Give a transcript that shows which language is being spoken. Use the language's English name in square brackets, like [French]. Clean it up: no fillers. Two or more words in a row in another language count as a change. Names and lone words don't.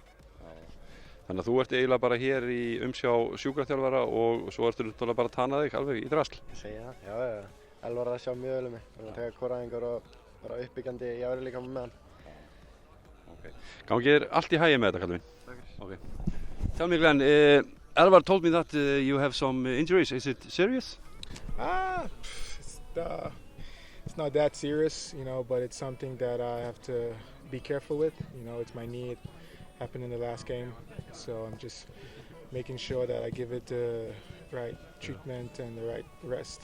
[Icelandic] Þannig að þú ert eiginlega bara hér í umsjá sjúkraþjálfara og svo ertu bara að tana þig alveg í drasl. Ég segi það, já. Elvar að sjá mjög vel um mig. Við erum að taka kóraæfingar og bara uppbyggjandi í ári líka með hann. Okay. Gangi þér allt í hagi með þetta, kallinn minn. Okay. [English] Tell me, Glenn, Elvar told me that you have some injuries. Is it serious? It's not that serious, you know, but it's something that I have to be careful with. You know, it's my knee. It happened in the last game, so I'm just making sure that I give it the right treatment and the right rest.